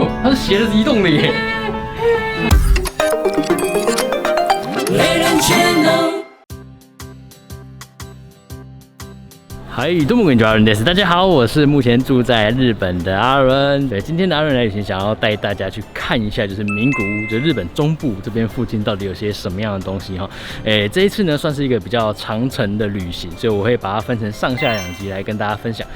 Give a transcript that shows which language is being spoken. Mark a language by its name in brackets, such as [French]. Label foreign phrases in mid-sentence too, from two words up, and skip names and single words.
[Chinese] 它是斜着移动的耶。嗨， [Japanese] どうもこんにちは， [Chinese] 大家好，我是目前住在日本的阿伦。对，今天的阿伦来旅行，想要带大家去看一下，就是名古屋，就日本中部这边附近到底有些什么样的东西哈。这一次呢，算是一个比较长程的旅行，所以我会把它分成上下2集来跟大家分享。